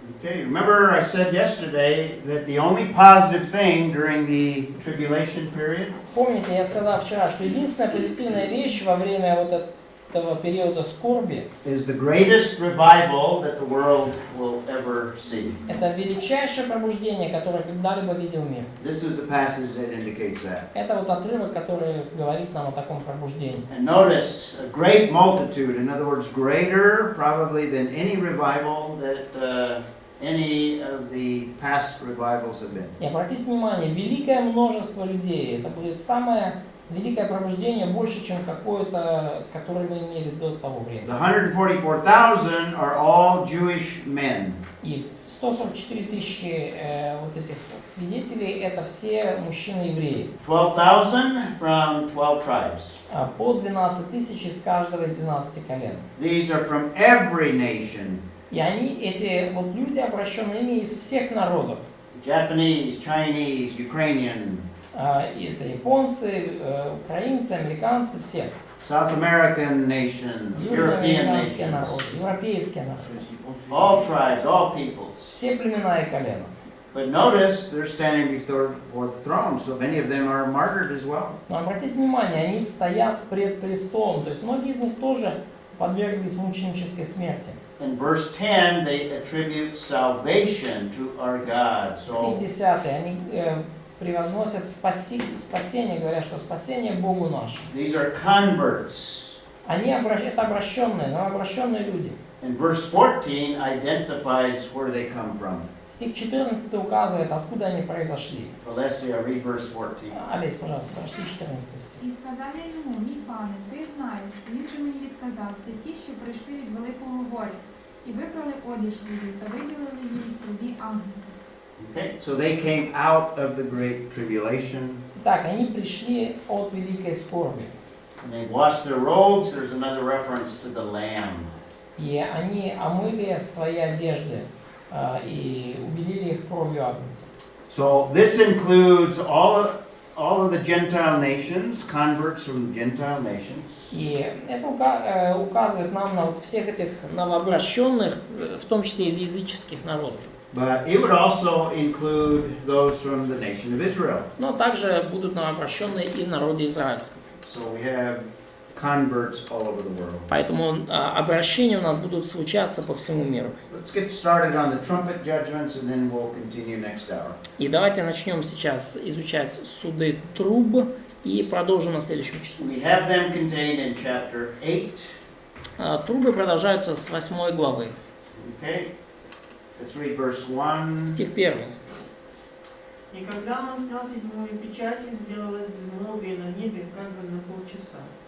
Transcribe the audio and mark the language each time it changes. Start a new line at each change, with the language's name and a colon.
English: Okay, remember I said yesterday that the only positive thing during the tribulation period.
Russian: Помните, я сказал вчера, что единственная позитивная вещь во время вот этого периода скорби
English: Is the greatest revival that the world will ever see.
Russian: Это величайшее пробуждение, которое когда-либо видел мир.
English: This is the passage that indicates that.
Russian: Это вот отрывок, который говорит нам о таком пробуждении.
English: And notice a great multitude, in other words, greater probably than any revival that any of the past revivals have been.
Russian: И обратите внимание, великое множество людей. Это будет самое великое пробуждение, больше, чем какое-то, которое мы имели до того времени.
English: The 144,000 are all Jewish men.
Russian: И 144 тысячи вот этих свидетелей, это все мужчины-евреи.
English: 12,000 from 12 tribes.
Russian: По 12 тысяч из каждого из 12 колен.
English: These are from every nation.
Russian: И они, эти вот люди, обращенные ими из всех народов.
English: Japanese, Chinese, Ukrainian.
Russian: Это японцы, украинцы, американцы, все.
English: South American nations, European
Russian: Южноамериканские
English: nations.
Russian: народы, европейские народы.
English: All tribes, all peoples.
Russian: Все племена и колена.
English: But notice they're standing before the throne, so many of them are martyred as well.
Russian: Но обратите внимание, они стоят пред престолом, то есть многие из них тоже подверглись мученической смерти.
English: In verse 10, they attribute salvation to our God.
Russian: Стих 10, они превозносят спасение, говорят, что спасение Богу наше.
English: These are converts.
Russian: Это обращенные, новообращенные люди.
English: And verse 14 identifies where they come from.
Russian: Стих 14 указывает, откуда они произошли.
English: Alessia, read verse 14.
Russian: Олесь, пожалуйста, прочти 14 стих.
Ukrainian: І сказав я йому, мій пане, ти знаєш, він же мені відказав, це ті, що прийшли від великого горя, і вибрали одіж свою, та виділили її в крові ангелів.
English: Okay, so they came out of the great tribulation.
Russian: Так, они пришли от великой скорби.
English: And they washed their robes. There's another reference to the Lamb.
Russian: И они омыли свои одежды и убелили их кровью агнца.
English: So this includes all of the Gentile nations, converts from the Gentile nations.
Russian: И это указывает нам на вот всех этих новообращенных, в том числе из языческих народов.
English: But it would also include those from the nation of Israel.
Russian: Но также будут новообращенные и в народе израильском.
English: So we have converts all over the world.
Russian: Поэтому обращения у нас будут случаться по всему миру.
English: Let's get started on the trumpet judgments, and then we'll continue next hour.
Russian: И давайте начнем сейчас изучать суды труб и продолжим на следующем часу.
English: We have them contained in chapter 8.
Russian: Трубы продолжаются с 8 главы.
English: Okay, let's read verse 1.
Russian: Стих 1. И когда он снял седьмую печать, сделалось безмолвие на небе как бы на полчаса.